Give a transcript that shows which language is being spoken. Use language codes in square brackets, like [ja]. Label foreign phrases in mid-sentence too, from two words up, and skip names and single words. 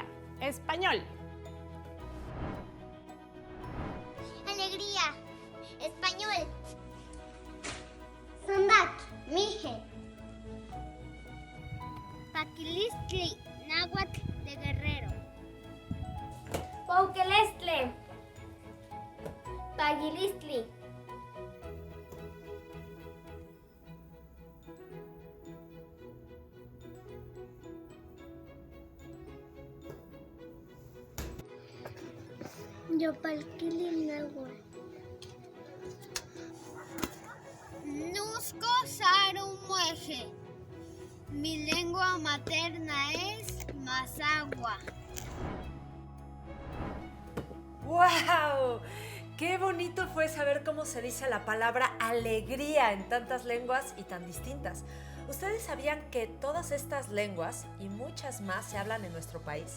[es] Español. Alegría. Español. Zumbac. Mije. Paquilistli. Náhuatl de Guerrero. [nah] Pauquelestle. Paguilistli. Yopalquili náhuatl. Nusco sarumueje. [es] Mi lengua materna es Mazahua. ¡Wow! ¡Qué bonito fue saber cómo se dice la palabra alegría en tantas lenguas y tan distintas! ¿Ustedes sabían que todas estas lenguas y muchas más se hablan en nuestro país?